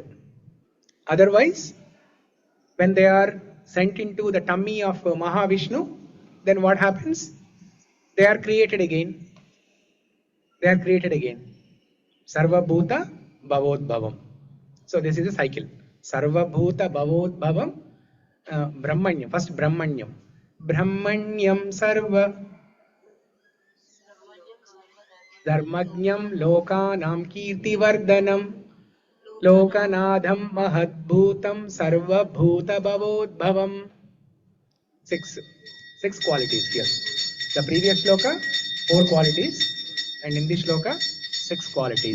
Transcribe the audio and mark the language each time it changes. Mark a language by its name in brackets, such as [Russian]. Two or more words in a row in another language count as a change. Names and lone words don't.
[English] Otherwise, when they are sent into the tummy of Mahavishnu, then what happens? They are created again. [Sanskrit] Sarvabhūtabhavōdbhavam. [English] So this is a cycle. [Sanskrit] Sarvabhūtabhavōdbhavam, brahmaṇyaṁ. [English] First brahmaṇyaṁ. [Sanskrit] Brahmaṇyaṁ sarvadharmajñaṁ lōkānāṁ kīrtivardhanam lōkanāthaṁ mahadbhūtaṁ sarvabhūtabhavōdbhavam. [English] Six qualities here. The previous shloka, 4 qualities, and in this shloka, 6 qualities.